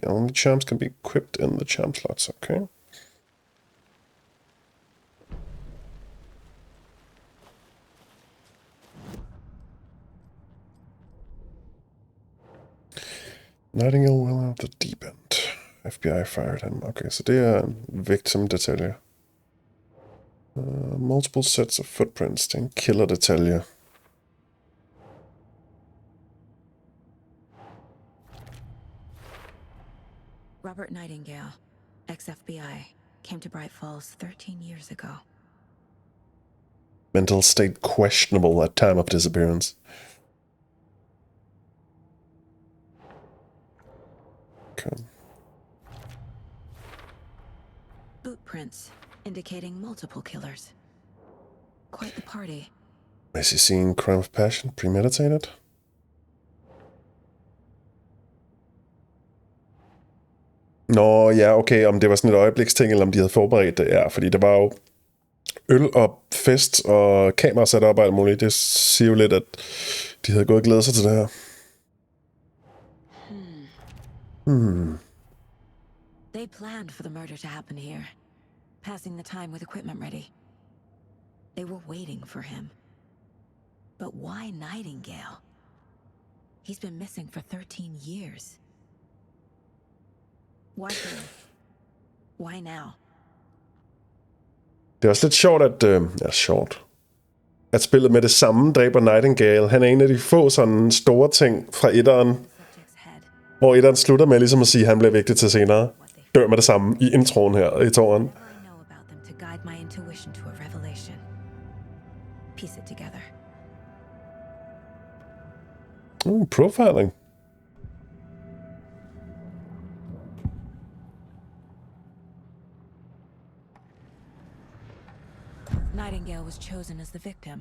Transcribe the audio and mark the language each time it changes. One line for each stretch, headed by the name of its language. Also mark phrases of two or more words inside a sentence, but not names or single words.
English: Only charms can be equipped in the charm slots. Okay. Nightingale will out the deep end. FBI fired him.
Danish: Okay, så det er en victim-detalje.
English: Multiple sets of footprints.
Danish: Det er en killer-detalje.
English: Robert Nightingale, ex-FBI, came to Bright Falls 13 years ago. Mental state questionable at time of disappearance. Okay. Boot prints, indicating multiple killers. Quite the party. Is he seeing crime of passion? Premeditated?
Danish: Nå, ja, okay, om det var sådan et øjebliksting, eller om de havde forberedt det. Ja, fordi det var jo øl og fest og kamera sat op og alt muligt. Det siger jo lidt, at de havde gået og glædet sig til det her.
English: They planned for the murder to happen here, passing the time with equipment ready. They were waiting for him. But why Nightingale? He's been missing for 13 years. Why him? Why now?
Danish: Det er også lidt sjovt, at spillet med det samme dræber Nightingale. Han er en af de få sådan store ting fra etteren,
English: Subject's head.
Danish: hvor etteren slutter med ligesom at sige, at han bliver vigtig til senere. Dør med det samme i introen her i toren.
English: Whatever I know about them to guide my intuition to a revelation. Piece it together. Profiling. Nightingale was chosen as the victim.